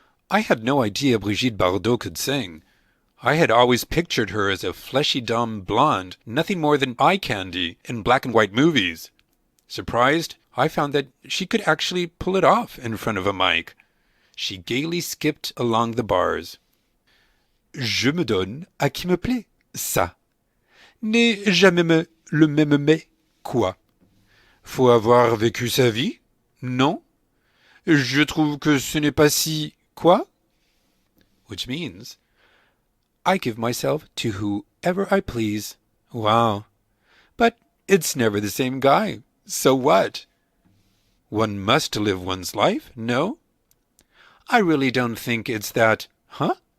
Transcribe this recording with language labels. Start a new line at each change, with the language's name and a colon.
English: I had no idea Brigitte Bardot could sing. I had always pictured her as a fleshy dumb blonde, nothing more than eye candy in black and white movies. Surprised, I found that she could actually pull it off in front of a mic. She gaily skipped along the bars.
French: Je me donne à qui me plaît, ça. N'est jamais le même mais, quoi? Faut avoir vécu sa vie? Non? Je trouve que ce n'est pas si, quoi?
English: Which means, I give myself to whoever I please. Wow. But it's never the same guy. So what? One must live one's life, no? I really don't think it's that, huh?